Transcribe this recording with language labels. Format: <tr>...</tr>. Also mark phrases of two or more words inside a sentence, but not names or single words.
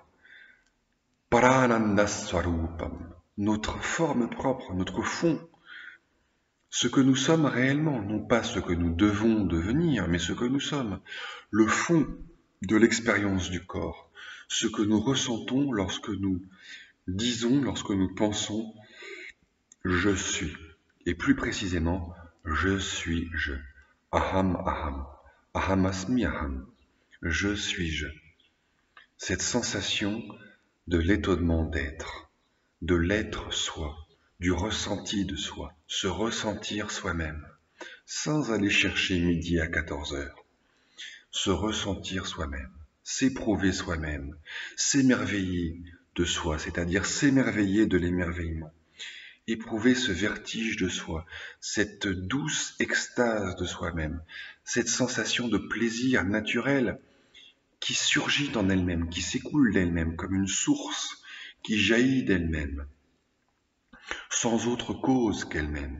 <sa>परानन्द स्वरूपम्,</sa> <fr>notre forme propre, notre fond, ce que nous sommes réellement, non pas ce que nous devons devenir, mais ce que nous sommes, le fond de l'expérience du corps, ce que nous ressentons lorsque nous disons, lorsque nous pensons « je suis », et plus précisément « je suis je ».</fr> <sa>अहम् अहम्, अहम् अस्मि अहम्,</sa> <fr>je suis je. Cette sensation de l'étonnement d'être, de l'être soi, du ressenti de soi, se ressentir soi-même, sans aller chercher midi à 14 heures, se ressentir soi-même, s'éprouver soi-même, s'émerveiller de soi, c'est-à-dire s'émerveiller de l'émerveillement, éprouver ce vertige de soi, cette douce extase de soi-même, cette sensation de plaisir naturel qui surgit en elle-même, qui s'écoule d'elle-même comme une source qui jaillit d'elle-même, sans autre cause qu'elle-même.</fr>